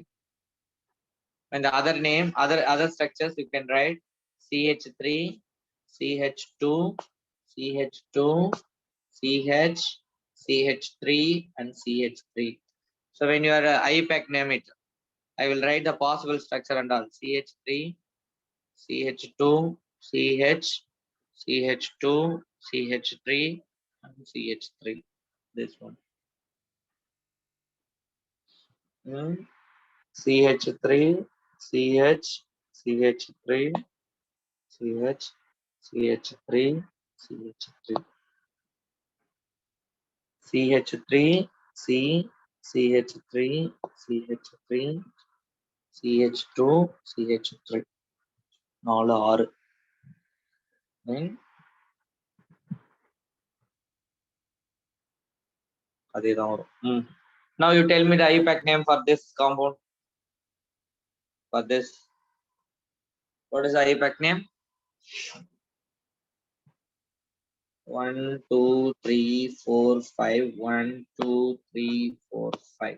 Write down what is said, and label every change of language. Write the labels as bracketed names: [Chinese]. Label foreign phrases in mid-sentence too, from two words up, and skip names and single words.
[English] And the other name, other structures you can write CH3, CH2, CH2, CH, CH3 and CH3. So when you are IUPAC name it, I will write the possible structure and all. CH3, CH2, CH, CH2, CH3 and CH3. This one. CH3, CH, CH3, CH, CH3, CH3, CH3, C, CH3, CH3, CH2, CH3. [Tamil] நாலு ஆறு. அதேதான் வரும். [English] Now you tell me the IUPAC name for this compound. For this, what is the IUPAC name? 1, 2, 3, 4, 5. 1, 2, 3, 4, 5.